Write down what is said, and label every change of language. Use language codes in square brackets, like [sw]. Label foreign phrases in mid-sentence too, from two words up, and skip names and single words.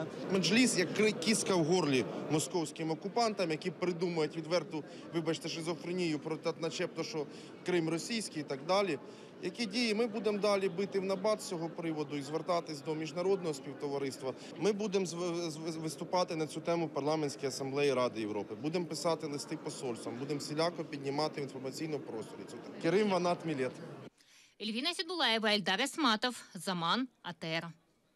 [uk] Меджліс як кістка в горлі московським окупантам, які придумують відверту, вибачте, шизофренію про те, начебто, що Крим російський і так далі. Які дії ми будемо далі бити в набат з цього приводу і звертатись до міжнародного співтовариства. Ми будемо виступати на цю тему в Парламентській асамблеї Ради Європи. Будемо писати листи посольствам, будемо всіляко піднімати в інформаційному просторі. [crh] Керим Ванат Мілет. [uk] Эльвина Седулаева, Эльдар Эсматов, Заман, АТР.